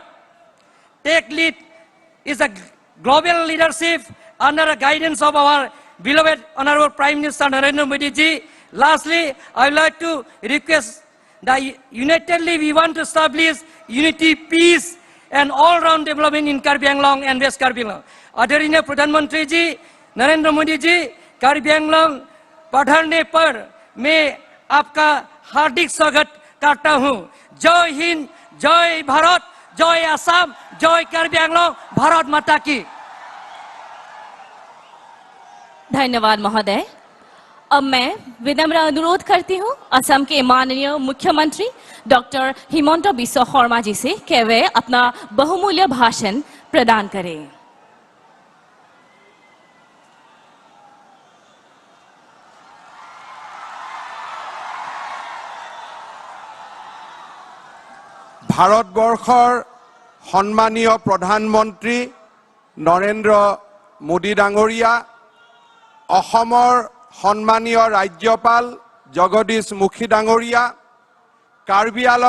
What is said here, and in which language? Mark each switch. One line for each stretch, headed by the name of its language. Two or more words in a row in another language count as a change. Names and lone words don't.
English: Take lead is a global leadership under the guidance of our beloved Honorable Prime Minister Narendra Modi ji. Lastly, I would like to request that unitedly we want to establish unity, peace, and all-round development in Karbi Anglong and West Karbi Anglong.
Hindi: आदरणीय प्रधानमंत्री जी नरेंद्र मोदी जी, कार्बी आंगलोंग पधारने पर मैं आपका हार्दिक स्वागत करता हूं। जय हिंद, जय भारत, जय असम, जय कार्बी आंगलोंग, भारत माता की। धन्यवाद महोदय। अब मैं विनम्र अनुरोध करती हूं असम के माननीय मुख्यमंत्री डॉक्टर हिमंता बिस्वा शर्मा जी से कि वे अपना बहुमूल्य भाषण प्रदान करें।
Assamese: ভাৰতবৰ্ষৰ সন্মানীয় প্ৰধানমন্ত্ৰী নৰেন্দ্ৰ মোদী ডাঙৰীয়া, অসমৰ সন্মানীয় ৰাজ্যপাল জগদীশ মুখী ডাঙৰীয়া, কাৰ্বি আলং